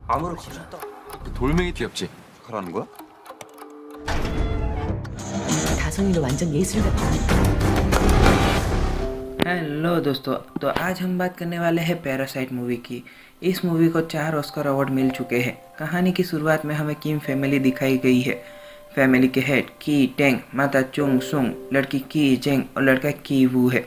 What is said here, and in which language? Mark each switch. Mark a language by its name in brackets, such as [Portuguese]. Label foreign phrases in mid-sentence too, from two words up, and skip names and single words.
[Korean] 암으로 걸렸다. 그 돌멩이 귀엽지? 가라는 거야? 다솜이도 완전 예술 같아. [Hindi] हेलो दोस्तों, तो आज हम बात करने वाले हैं पैरासाइट मूवी की। इस मूवी को 4 ऑस्कर अवार्ड मिल चुके हैं। कहानी की शुरुआत में हमें किम फैमिली दिखाई गई है। फैमिली के हेड की टेंग, माता चुंग सुंग, लड़की की जेंग और लड़का की वू है।